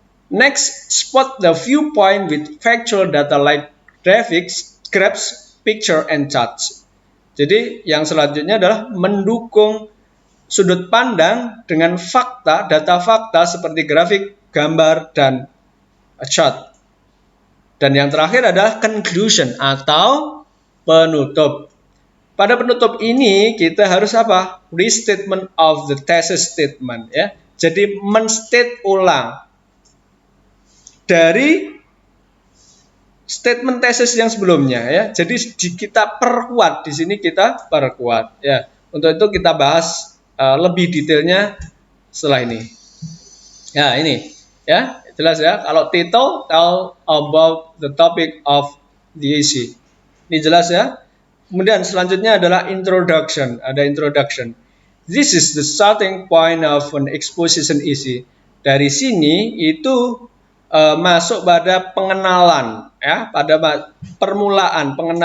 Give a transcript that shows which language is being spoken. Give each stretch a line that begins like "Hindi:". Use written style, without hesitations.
English: Next, spot the viewpoint with factual data like graphics, graphs, picture and charts.
Indonesian: Jadi yang selanjutnya adalah mendukung sudut pandang dengan fakta, data fakta seperti grafik, gambar, dan chart. Dan yang terakhir adalah conclusion atau penutup. Pada penutup ini kita harus apa?
English: Restatement of the thesis statement
Indonesian: ya. Jadi menstate ulang dari statement tesis yang sebelumnya ya. Jadi kita perkuat di sini, kita perkuat ya. Untuk itu kita bahas lebih detailnya setelah ini. Ya, ini ya, jelas ya. Kalau
English: title tell about the topic of the essay.
Indonesian: Ini jelas ya. Kemudian selanjutnya adalah introduction. Ada introduction.
English: This is the starting point of an exposition essay.
Indonesian: Dari sini itu masuk pada pengenalan ya, pada permulaan.